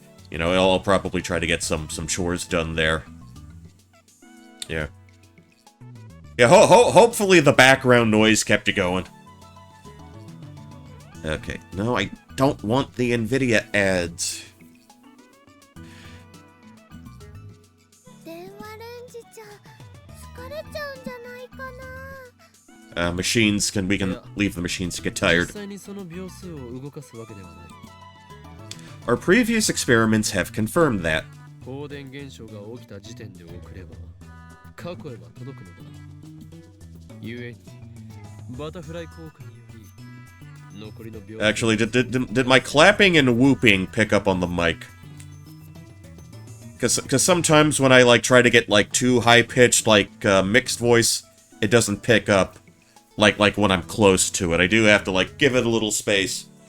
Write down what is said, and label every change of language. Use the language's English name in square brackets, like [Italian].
[English] You know, I'll probably try to get some chores done there. Yeah. Yeah, hopefully the background noise kept you going. Okay, no, I don't want the NVIDIA ads. [Japanese] 電話レンジじゃ疲れちゃうんじゃないかな。 [English] Machines we can leave the machines to get tired. [Japanese] 実際にその秒数を動かすわけではない。 [English] Our previous experiments have confirmed that. [Japanese] 放電現象が起きた時点で送れば過去へは届くのだ。ゆえにバタフライ効果により残りの秒数 [English] Actually, did my clapping and whooping pick up on the mic? Because sometimes when I like try to get like too high pitched like mixed voice, it doesn't pick up like when I'm close to it. I do have to like give it a little space.